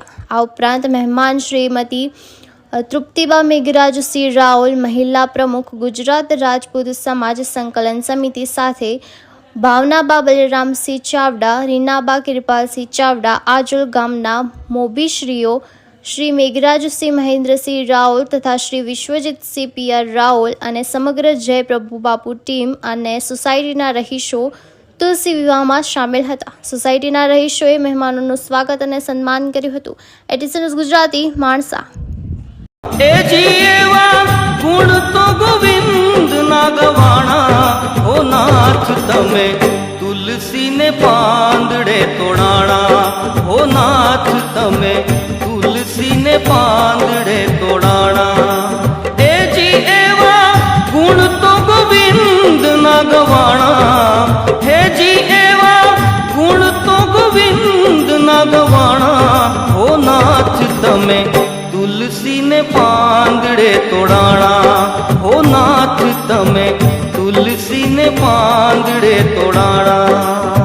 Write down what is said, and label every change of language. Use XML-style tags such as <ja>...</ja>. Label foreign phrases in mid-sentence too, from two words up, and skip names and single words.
<gu>આ ઉપરાંત મહેમાન શ્રીમતી તૃપ્તિબા મેઘરાજસિંહ રાઓલ, મહિલા પ્રમુખ ગુજરાત રાજપૂત સમાજ સંકલન સમિતિ સાથે ભાવનાબા બલરામસિંહ ચાવડા, રીનાબા કિરપાલસિંહ ચાવડા, આજોલ ગામના મોભીશ્રીઓ શ્રી મેઘરાજસિંહ મહેન્દ્રસિંહ રાઓલ તથા શ્રી વિશ્વજિતસિંહ પીઆર રાઓલ અને સમગ્ર જય પ્રભુ બાપુ ટીમ અને સોસાયટીના રહીશો તુલસી વિવાહમાં સામેલ હતા। સોસાયટીના રહીશોએ મહેમાનોનું સ્વાગત અને સન્માન કર્યું હતું। એટીસી ન્યૂઝ ગુજરાતી, માણસા। એ જીવા ગુણ તો ગોવિંદ ના ગવાણા ઓ નાથ તમે તુલસીને પાંદડે તોડાણા ઓ નાથ તમે તુલસીને પાંદડે તોડાણા। એ જી એવા ગુણ તો ગોવિંદ ના ગવાણા, હે જી એવા ગુણ તો ગોવિંદ ના ગવાણા। હો નાથ તમે તુલસીને પાંદડે તોડાણા, હો નાથ તમે તુલસીને પાંદડે તોડાણા।</gu>